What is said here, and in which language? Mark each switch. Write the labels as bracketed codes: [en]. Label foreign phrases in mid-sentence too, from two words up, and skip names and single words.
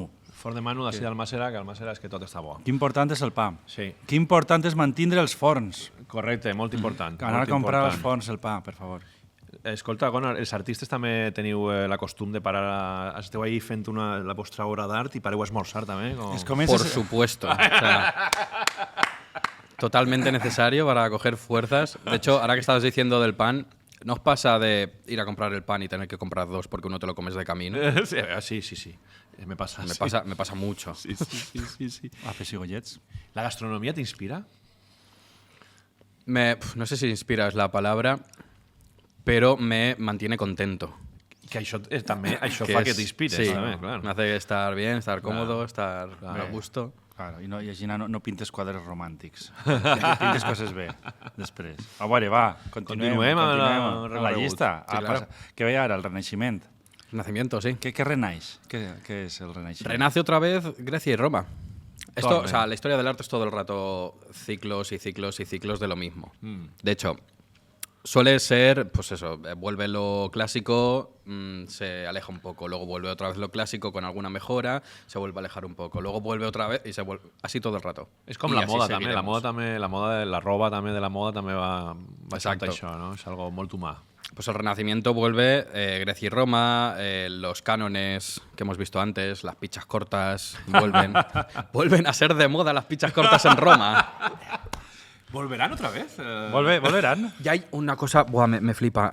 [ca] Forn de Manu d'ací d'Almàssera, que Almàssera és que tot està bo. Que important és el pa. Sí. Que important és mantindre els forns. Correcte, molt important. Anar a molt comprar als important. forns el pa, per favor. Escolta, Gonor, els artistes també teniu la costum de parar... Esteu ahí fent la vostra obra d'art i pareu a esmorzar també? Com... Es comences... [es] Por supuesto. O sea, totalmente necesario para coger fuerzas. De hecho, ahora que estabas diciendo del pan, ¿no os pasa de ir a comprar el pan y tener que comprar dos porque uno te lo comes de camino? [ca] Sí. Me passa. [es] Me pasa mucho. Sí. [ca] A pessigollets. La gastronomia t'inspira? [es] No sé si inspira es la palabra, pero me mantiene contento. [ca] Que això també això Que fa es- que t'inspires, sí, també, clar. [es] me hace estar bien, estar cómodo, estar a gusto. Claro, [ca] i així no pintes quadres romàntics. Pintes coses bé, després. A veure, va, continuem amb la amb la llista. [es] Sí, claro. [ca] Què veia ara, el Renaixement? [es] Renacimiento, sí. [ca] Què renaix? Què és el Renaixement? [es] Renace otra vez Grecia y Roma. Esto, Torre. o sea, la historia del arte es todo el rato ciclos y ciclos y ciclos de lo mismo. De hecho, suele ser, pues eso, vuelve lo clásico, se aleja un poco, luego vuelve otra vez lo clásico con alguna mejora, se vuelve a alejar un poco, luego vuelve otra vez y se vuelve así todo el rato. [ca] És com [es] Y [ca] la [es] así [ca] moda també, [es] seguiremos. [ca] la moda de la roba també de la moda també va [es] Exacto. [ca] això, no? És algo molt humà. [es] Pues el Renacimiento vuelve, Grecia y Roma, los cánones que hemos visto antes, las pichas cortas, vuelven a ser de moda las pichas cortas en Roma. ¿Volverán otra vez? [ca] Volveran? [es] Y hay una cosa, buah, me flipa.